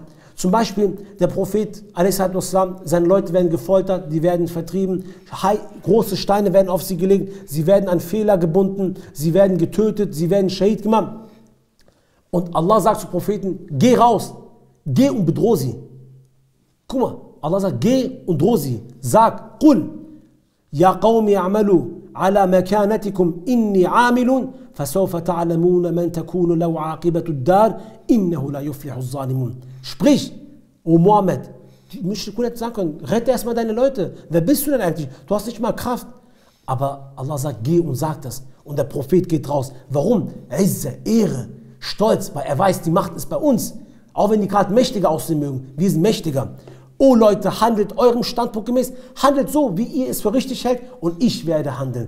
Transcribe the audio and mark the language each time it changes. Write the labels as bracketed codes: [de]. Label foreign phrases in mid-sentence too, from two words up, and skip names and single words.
[de] Zum Beispiel der Prophet, seine Leute werden gefoltert, die werden vertrieben, große Steine werden auf sie gelegt, sie werden an Fehler gebunden, sie werden getötet, sie werden Schahid gemacht. Und Allah sagt zu Propheten, geh raus, geh und bedroh sie. Guck mal, Allah sagt, geh und droh sie. Sag, [ar] قل يا قوم اعملوا على مكانتكم إني عامل, فسوف تعلمون من تكون له عاقبة الدار إنه لا يفلح الظالمون. [de] Sprich, O Mohammed, die Mushrikun hätten sagen können, rette erstmal deine Leute. Wer bist du denn eigentlich? Du hast nicht mal Kraft. Aber Allah sagt, geh und sag das. Und der Prophet geht raus. Warum? Izzah, Ehre, Stolz, weil er weiß, die Macht ist bei uns. Auch wenn die gerade mächtiger aussehen mögen, wir sind mächtiger. O Leute, handelt eurem Standpunkt gemäß, handelt so, wie ihr es für richtig hält, und ich werde handeln.